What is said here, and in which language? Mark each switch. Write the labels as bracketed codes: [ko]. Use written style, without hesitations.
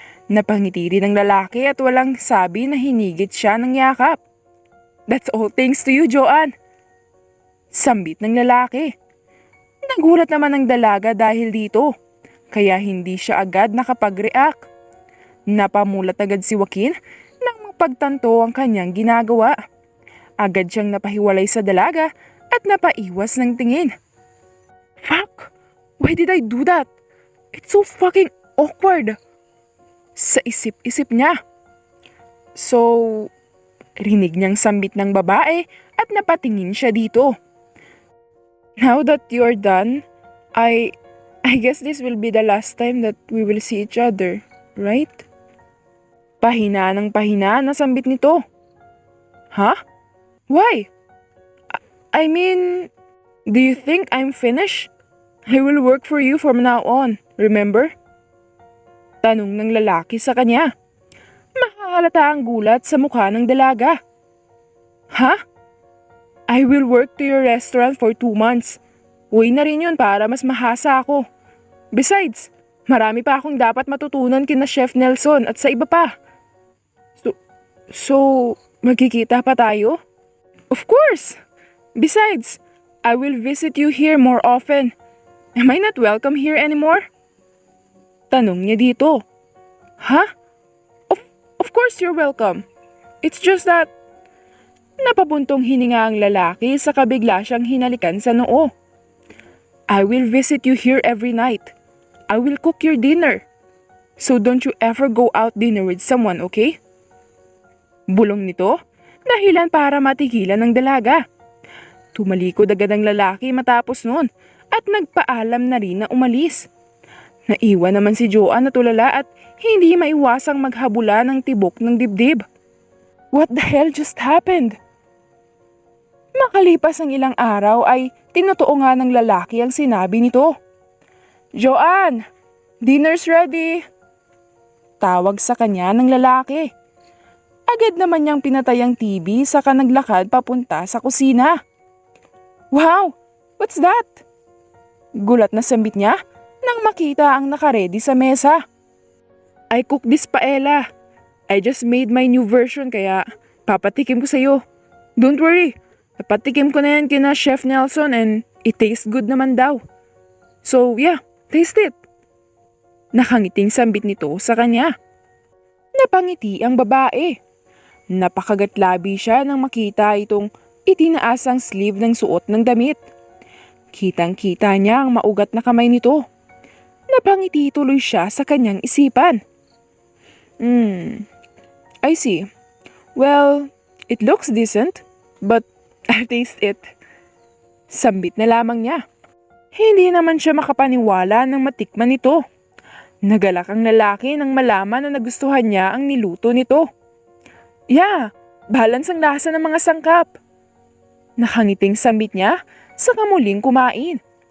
[tl] Napangiti rin ng lalaki at walang sabi na hinigit siya ng yakap. [en] That's all thanks to you, Joanne. [tl] Sambit ng lalaki. Nagulat naman ang dalaga dahil dito, kaya hindi siya agad nakapag-react. Napamulat agad si Joaquin nang magpagtanto ang kanyang ginagawa. Agad siyang napahiwalay sa dalaga at napaiwas ng tingin. [en] Fuck! Why did I do that? It's so fucking awkward. [tl] Sa isip-isip niya. So, rinig niyang sambit ng babae at napatingin siya dito. [en] Now that you're done, I guess this will be the last time that we will see each other, right? [tl] Pahina ng pahina na sambit nito. [en] Huh? Why? I mean, do you think I'm finished? I will work for you from now on, remember? [tl] Tanong ng lalaki sa kanya. Makakalata ang gulat sa mukha ng dalaga. Huh? [en] I will work to your restaurant for 2 months. [tl] Uwi na rin yun para mas mahasa ako. Besides, marami pa akong dapat matutunan kina Chef Nelson at sa iba pa. So, magkikita pa tayo? [en] Of course! Besides, I will visit you here more often. Am I not welcome here anymore? [tl] Tanong niya dito. [en] Huh? Of course you're welcome. It's just that [tl] napabuntong hininga ang lalaki sa kabigla siyang hinalikan sa noo. [en] I will visit you here every night. I will cook your dinner. So don't you ever go out dinner with someone, okay? [tl] Bulong nito, dahilan para matigilan ng dalaga. Tumalikod agad ang lalaki matapos noon at nagpaalam na rin na umalis. Naiwan naman si Joanne na tulala at hindi maiwasang maghabula ng tibok ng dibdib. [en] What the hell just happened? [tl] Makalipas ang ilang araw ay tinutuo nga ng lalaki ang sinabi nito. Joanne, [en] dinner's ready! [tl] Tawag sa kanya ng lalaki. Agad naman niyang pinatay ang TV saka naglakad papunta sa kusina. [en] Wow! What's that? [tl] Gulat na sambit niya nang makita ang nakaredy sa mesa. I cooked this paella. I just made my new version kaya papatikim ko sa'yo. [en] Don't worry, [tl] napatikim ko na yan kina Chef Nelson [en] and it tastes good [tl] naman daw. [en] So yeah, taste it. [tl] Nakangiting sambit nito sa kanya. Napangiti ang babae. Napakagatlabi siya nang makita itong itinaasang sleeve ng suot ng damit. Kitang-kita niya ang maugat na kamay nito. Napangiti tuloy siya sa kanyang isipan. [en] I see. Well, it looks decent, but I'll taste it. [tl] Sambit na lamang niya. Hindi naman siya makapaniwala nang matikman ito. Nagalak ang lalaki nang malaman na nagustuhan niya ang niluto nito. Yeah, balance ang lasa ng mga sangkap. Nakangiting sambit niya sa kamuling kumain.